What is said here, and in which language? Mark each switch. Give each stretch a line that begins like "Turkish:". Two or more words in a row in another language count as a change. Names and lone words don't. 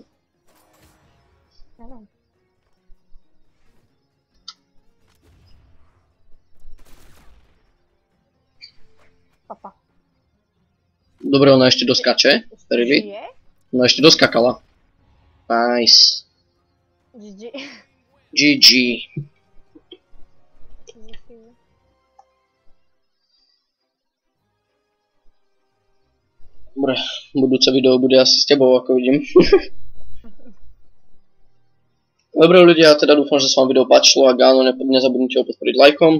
Czech: Ano. Papa. Dobré, ona ještě doskače. Ryby. Žije? No ještě doskakala. Nice. GG. GG.
Slovak: Dobre, budúce video bude asi s tebou, ako vidím. Dobre ľudia, teda dúfam, že sa vám video páčilo, ak áno, nezabudnite ho podporiť lajkom.